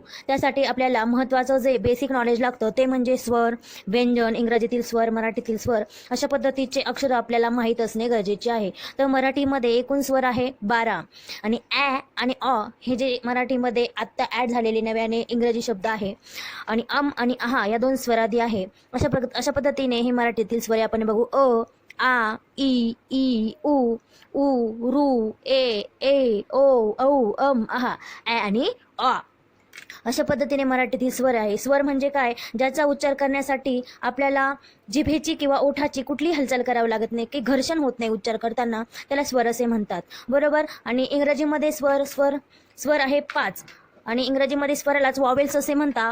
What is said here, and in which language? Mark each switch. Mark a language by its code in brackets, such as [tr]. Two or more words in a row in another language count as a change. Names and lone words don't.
[mr] त्यासाठी आपल्याला महत्त्वाचं जे बेसिक नॉलेज लागतं ते म्हणजे स्वर, व्यंजन, इंग्रजीतील स्वर, मराठीतील स्वर अशा पद्धतीचे अक्षर आपल्याला माहीत असणे गरजेचे आहे. तर मराठीमध्ये एकूण स्वर आहे 12 आणि ॲ आणि अ हे जे मराठीमध्ये आत्ता ॲड झालेले नव्याने इंग्रजी शब्द आहे आणि आणि आहा या दोन स्वरादी आहे. अशा पद्धतीने हे मराठीतील स्वर आपण बघू. अ, आ, इ, ई, उ, ऊ, रू, ए, ओ, औ, आहा, ॲ आणि अ अशा पद्धतीने मराठीतील स्वर आहे. स्वर म्हणजे काय, ज्याचा उच्चार करण्यासाठी आपल्याला जिभेची किंवा ओठाची कुठली हालचाल करावी लागत नाही, की घर्षण होत नाही उच्चार करताना, त्याला स्वर असे म्हणतात, बरोबर. आणि इंग्रजीमध्ये स्वर आहे 5 आणि इंग्रजीमध्ये स्वरालाच वॉवेल्स असे म्हणता.